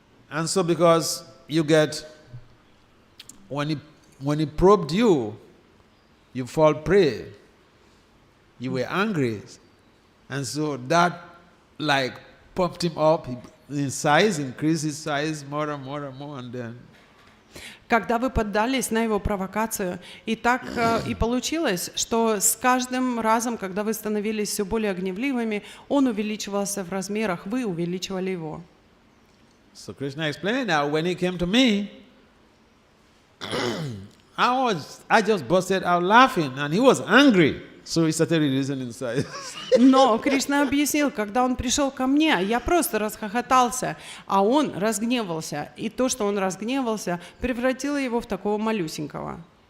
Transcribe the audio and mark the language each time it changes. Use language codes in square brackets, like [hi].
[en] And so because you get, when he probed you, you fall prey. You were angry. And so that pumped him up in size, increased his size more and more and more, and then. [ru] Когда вы поддались на его провокацию, и так и получилось, что с каждым разом, когда вы становились все более гневливыми, он увеличивался в размерах, вы увеличивали его. [en] So Krishna explained that when he came to me, I just busted out laughing, and he was angry. So he started reducing in size. [ru] Но Кришна объяснил, когда он пришел ко мне, я просто расхохотался, а он разгневался. И то, что он разгневался, превратило его в такого малюсенького.